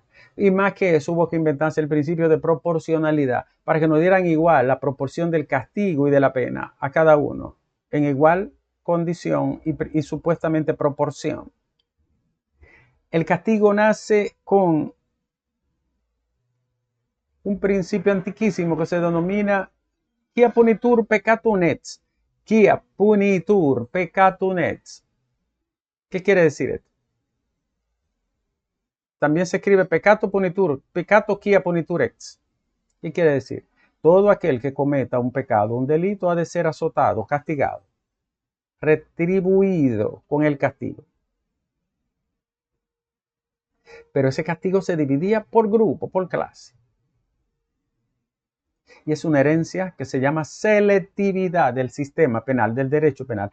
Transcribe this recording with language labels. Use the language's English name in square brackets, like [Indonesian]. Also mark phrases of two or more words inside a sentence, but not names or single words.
[Spanish] Y más que eso, hubo que inventarse el principio de proporcionalidad, para que nos dieran igual la proporción del castigo y de la pena a cada uno, en igual condición y supuestamente proporción. El castigo nace con un principio antiquísimo que se denomina [Latin] quia punitur peccatum et. Quia punitur peccatum et. [Spanish] ¿Qué quiere decir esto? También se escribe [Latin] peccato punitur, peccato quia punitur et. [Spanish] ¿Qué quiere decir? Todo aquel que cometa un pecado, un delito, ha de ser azotado, castigado, retribuido con el castigo. Pero ese castigo se dividía por grupo, por clase. Y es una herencia que se llama selectividad del sistema penal, del derecho penal.